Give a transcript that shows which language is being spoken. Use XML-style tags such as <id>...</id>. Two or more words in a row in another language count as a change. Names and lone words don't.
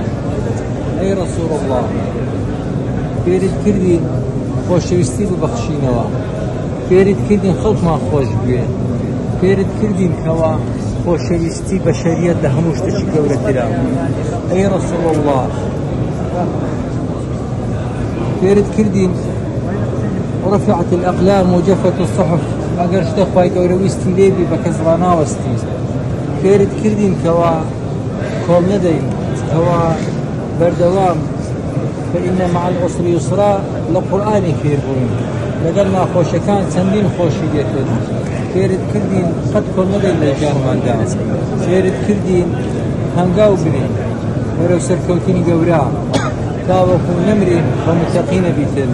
<ckb>ئەی</ckb> <ar>رەسوول الله</ar> <ckb>فێرت کردین خۆشەویستی ببەخشینەوە، فێرت کردین خەڵکمان خۆش بوێ، فێرت کردین کەوا خۆشەویستی بەشەریەت لە هەموو شتێکی گەورەترە. ئەی</ckb> <ar>رەسوول الله</ar> <ckb>فێرت کردین</ckb> <ar>رفعت الأقلام وجفت الصحف،</ar> <ckb>ئەگەر شتە خوای گەورە ویستی لێبی بە کەس ڕاناوەستی. فێرت کردین کەوا کۆڵ نەدەین، کەوا بەردەوام</ckb> <ar>فإن مع العسر يسرا</ar> <ckb>لە قورئانی فێر بووین، لەگەڵ ناخۆشەکان چەندین خۆشی دێتن. فێرت کردین قەت کۆڵ نەدەین لە ژیانماندا، فێرت کردین هەنگاو بنین وەرەو سەرکەوتنی گەورە تاوەکو نەمرین بە متەقینە بیتن.</ckb>